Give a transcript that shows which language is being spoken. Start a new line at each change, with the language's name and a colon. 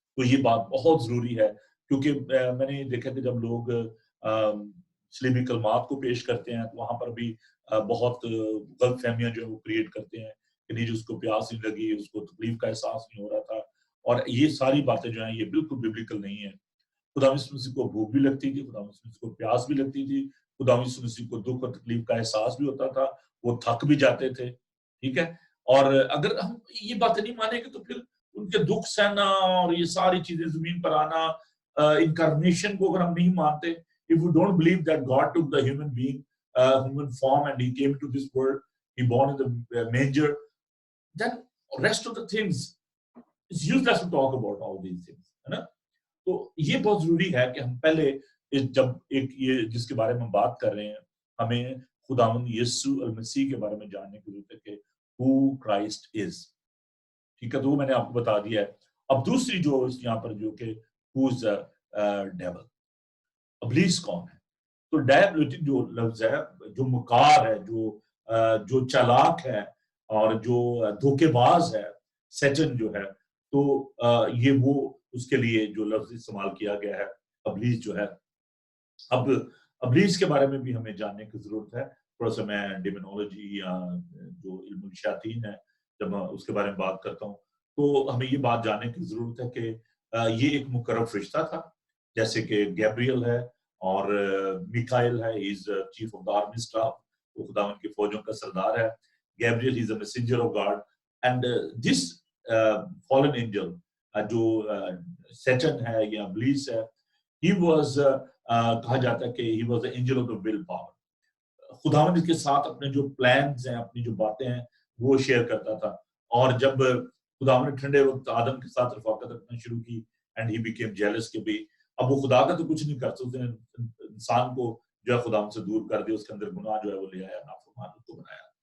Urdu: تو یہ بات بہت ضروری ہے, کیونکہ میں نے دیکھا کہ جب لوگ اسلامی کلمات کو پیش کرتے ہیں تو وہاں پر بھی بہت غلط فہمیاں جو ہے وہ کریٹ کرتے ہیں کہ نہیں, جو اس کو پیاس نہیں لگی, اس کو تکلیف کا احساس نہیں ہو رہا تھا. اور یہ ساری باتیں جو ہیں یہ بالکل بیبلیکل نہیں ہیں. خدا یسوع مسیح کو بھوک بھی لگتی تھی, خدا یسوع مسیح کو پیاس بھی لگتی تھی, خدا یسوع مسیح کو دکھ اور تکلیف کا احساس بھی ہوتا تھا, وہ تھک بھی جاتے تھے. ٹھیک ہے, اور اگر ہم یہ باتیں نہیں مانیں گے تو پھر ان کے دکھ سہنا اور یہ ساری چیزیں زمین پر آنا, انکارنیشن کو اگر ہم نہیں مانتے,
English: if we don't believe that God took the human being, human form, and he came to this world, he born in the manger, then rest of the things it's useless to talk about all these things,
Urdu: ہے نا. تو یہ بہت ضروری ہے کہ ہم پہلے جب ایک یہ جس کے بارے میں بات کر رہے ہیں, ہمیں خداوند یسوع المسیح کے بارے میں جاننے کی ضرورت ہے کہ
English: who Christ is.
Urdu: ٹھیک ہے, تو وہ میں نے آپ کو بتا دیا ہے. اب دوسری جو یہاں پر جو کہ
English: who's the devil,
Urdu: ابلیس کون ہے. تو ڈیابلوٹک جو لفظ ہے, جو مکار ہے, جو چالاک ہے اور جو دھوکے باز ہے, سیٹن جو ہے, تو یہ وہ اس کے لیے جو لفظ استعمال کیا گیا ہے, ابلیس جو ہے. اب ابلیس کے بارے میں بھی ہمیں جاننے کی ضرورت ہے. تھوڑا سا میں ڈیمونالوجی یا جو علم الشیاطین ہے, جب میں اس کے بارے میں بات کرتا ہوں تو ہمیں یہ بات جاننے کی ضرورت ہے کہ یہ ایک مقرر فرشتہ تھا, جیسے کہ گیبریل ہے اور میکائل ہے,
English: he is chief of the army staff,
Urdu: وہ خداوند کی فوجوں کا سردار ہے.
English: Gabriel is a messenger of God, and this fallen angel,
Urdu: جو سیٹن ہے یا ابلیس ہے,
English: he was
Urdu: کہا جاتا ہے کہ
English: he was the angel of the will power.
Urdu: خداوند کے ساتھ اپنے جو پلانز ہیں, اپنی جو باتیں ہیں وہ شیئر کرتا تھا. اور جب خداوند نے ٹھنڈے وقت آدم کے ساتھ رفاقت رکھنا شروع کی,
English: and he became jealous
Urdu: کہ بھی اب وہ خدا کا تو کچھ نہیں کرتا, اس نے انسان کو جو ہے خدا سے دور کر دیا, اس کے اندر گناہ جو ہے وہ لے آیا, نافرمان کو بنایا.